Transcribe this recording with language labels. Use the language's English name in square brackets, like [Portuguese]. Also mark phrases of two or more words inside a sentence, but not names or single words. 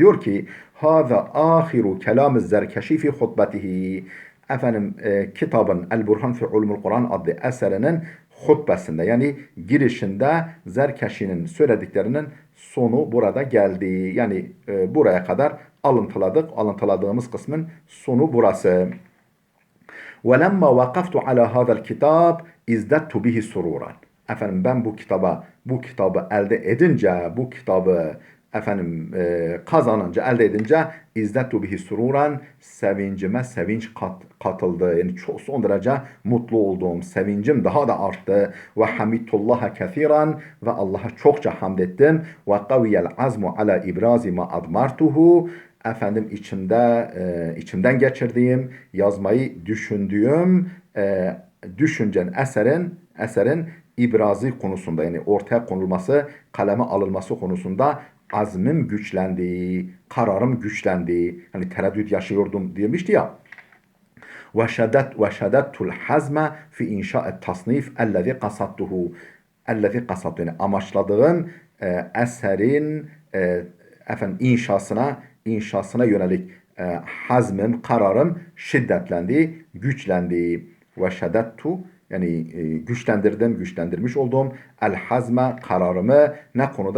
[Turkish] Diyor ki: [Arabic] "هذا آخر كلام الزركشي في خطبته." [Turkish] Kitabın El-Burhan fi Ulumul Kur'an adlı eserinin hutbesinde, yani girişinde Zerkeşi'nin söylediklerinin sonu burada geldi. Yani buraya kadar alıntıladık. Alıntıladığımız kısmın sonu burası. [Arabic] وَلَمَّا وَقَفْتُ عَلَى هَذَا الْكِتَابِ اِزْدَدْتُ بِهِ سُرُورًا. [Turkish] Ben bu kitabı elde edince, bu kitabı kazanınca, elde edince [Arabic] ازددت به سرورا, [Turkish] sevincime sevinç katıldı. Yani çok son derece mutlu olduğum, sevincim daha da arttı. [Arabic] وحمدت الله كثيرا, [Turkish] ve Allah'a çokça hamd ettim. [Arabic] وقوي العزم على إبراز ما أضمرته. [Turkish] İçimden geçirdiğim, yazmayı düşündüğüm eserin ibrazı konusunda, yani ortaya konulması, kaleme alınması konusunda azmim güçlendi, kararım güçlendi. Hani tereddüt yaşıyordum demişti ya. [Arabic] وَشَدَدْتُ الْحَزْمَ فِي اِنْشَاءِ التَّصْنِيفِ اَلَّذِي قَصَدْتُهُ. [Turkish] Yani amaçladığım eserin inşasına yönelik hazmim, kararım şiddetlendi, güçlendi. وَشَدَدْتُ, yani güçlendirmiş olduğum el-hazme, kararımı, ne konuda?